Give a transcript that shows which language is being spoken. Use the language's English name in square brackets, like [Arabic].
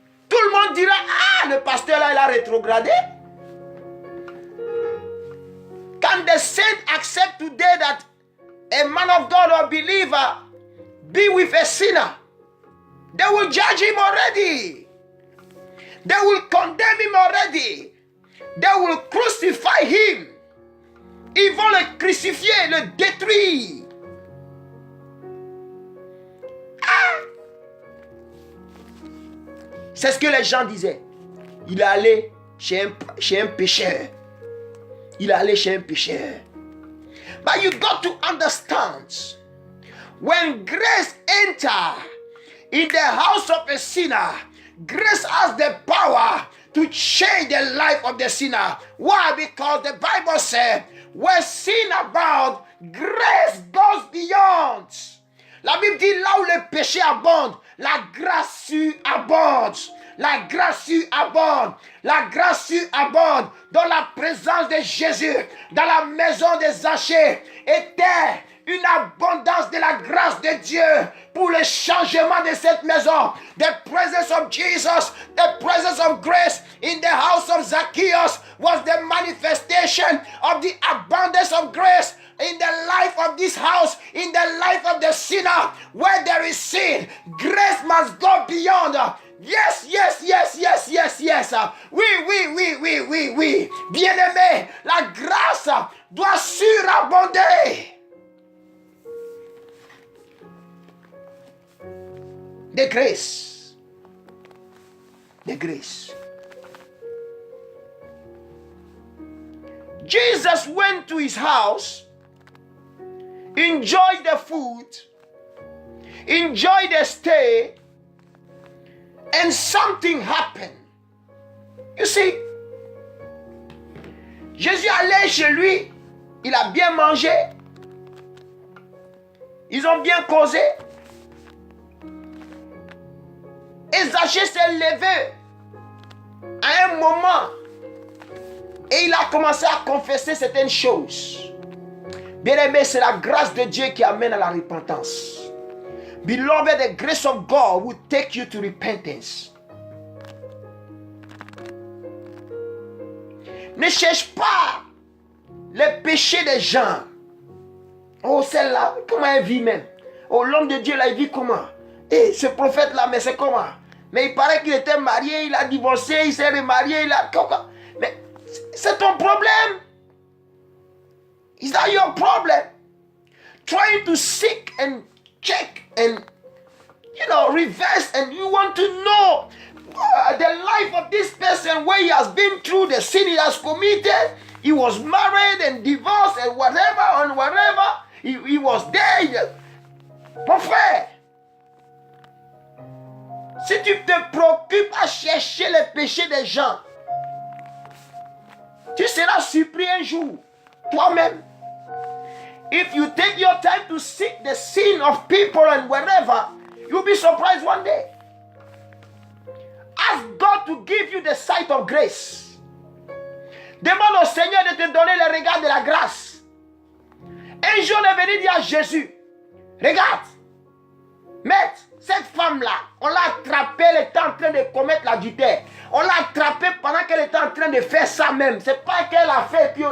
[French] Tout le monde dira, ah, le pasteur là, il a rétrogradé. [English] Can the saint accept today that a man of God or believer be with a sinner? They will judge him already. They will condemn him already. They will crucify him. [French] Ils vont le crucifier, le détruire. Ah! C'est ce que les gens disaient. Il est allé chez un pécheur. Il est allé chez un pécheur. [English] But you got to understand, when grace enter in the house of a sinner, grace has the power to change the life of the sinner. Why? Because the Bible said, where sin abound, grace goes beyond. [French] La Bible dit, là où le péché abonde, la grâce abonde. La grâce abonde. La grâce abonde. Dans la présence de Jésus, dans la maison des Zachée, était une abondance de la grâce de Dieu pour le changement de cette maison. [English] The presence of Jesus, the presence of grace in the house of Zacchaeus was the manifestation of the abundance of grace in the life of this house, in the life of the sinner. Where there is sin, grace must go beyond. Yes, yes, yes, yes, yes, yes. Oui. [French] Bien-aimé, la grâce doit surabonder. [English] The grace. The grace. Jesus went to his house, enjoyed the food, enjoyed the stay, and something happened. You see, [French] Jésus allait chez lui, il a bien mangé, ils ont bien causé. Et Zachée s'est levé à un moment et il a commencé à confesser certaines choses. Bien-aimé, c'est la grâce de Dieu qui amène à la repentance. [English] Beloved, the grace of God will take you to repentance. [French] Ne cherche pas les péchés des gens. Oh, celle-là, comment elle vit même? Oh, l'homme de Dieu là, il vit comment? Et ce prophète-là, mais c'est comment? Mais il paraît qu'il était marié, il a divorcé, il s'est remarié, il a... Mais c'est ton problème. [English] Is that your problem? Trying to seek and check and, reverse, and you want to know the life of this person, where he has been through the sin he has committed. He was married and divorced and whatever. He was there. [French] Mon frère, si tu te préoccupes à chercher les péchés des gens, tu seras surpris un jour, toi-même. [English] If you take your time to seek the sin of people and wherever, you'll be surprised one day. Ask God to give you the sight of grace. [French] Demande au Seigneur de te donner le regard de la grâce. Un jour est venu dire à Jésus, regarde, maître, cette femme-là, on l'a attrapée, elle était en train de commettre l'adultère. On l'a attrapée pendant qu'elle était en train de faire ça même. C'est pas qu'elle a fait, puis non.